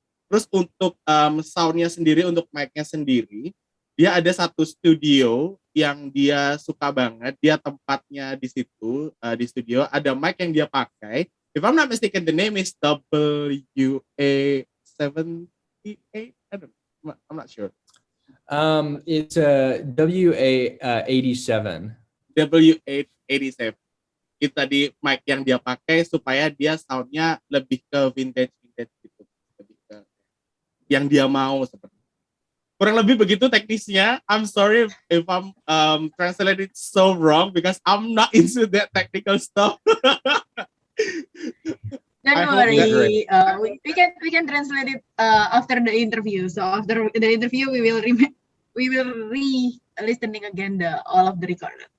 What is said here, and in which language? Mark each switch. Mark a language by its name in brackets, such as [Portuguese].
[Indonesian] Terus untuk soundnya sendiri, untuk mic-nya sendiri, dia ada satu studio yang dia suka banget. Dia tempatnya di situ, di studio. Ada mic yang dia pakai. [English] If I'm not mistaken, the name is WA-78. I don't know. I'm not sure. It's a WA-87. WA-87. [Indonesian] Itu tadi mic yang dia pakai supaya dia soundnya lebih ke vintage gitu. Lebih ke yang dia mau seperti. Kurang lebih begitu teknisnya. [English] I'm sorry if I'm translated so wrong because I'm not into that technical stuff. Don't worry, we can translate it after the interview. So after the interview, we will re-listening again all of the recording.